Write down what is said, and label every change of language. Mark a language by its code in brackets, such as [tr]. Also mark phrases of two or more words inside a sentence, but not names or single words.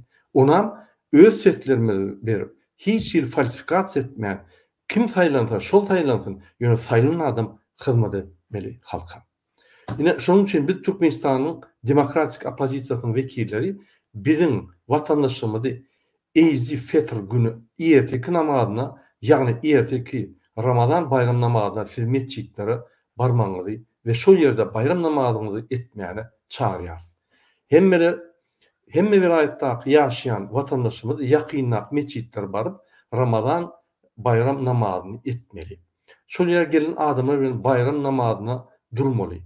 [tk] Onam öz seslerimizi berip, hiç ýer falsifikasiýa etmeýän, kim saýlansa, şol saýlansyn, ýöne saýlanan adam hyzmat etmeli halka. Ine şonuň üçin biz Türkmenistanyň demokratik opozisiýasynyň wekilleri biziň watandaşlarymyzy Ezi Fetr günü erteki namazyna Yani erteki Ramazan bayram namazına siz mescitlere barmaňyzy ve şol ýerde bayram namazyňyzy etmäni çağırýar. Hemme vilayetdaky ýaşaýan watandaşymyz ýakynlap mescitlere baryp Ramazan bayram namazyny etmeli. Şol ýerge gelen adamlar bilen bayram namazyna durmaly.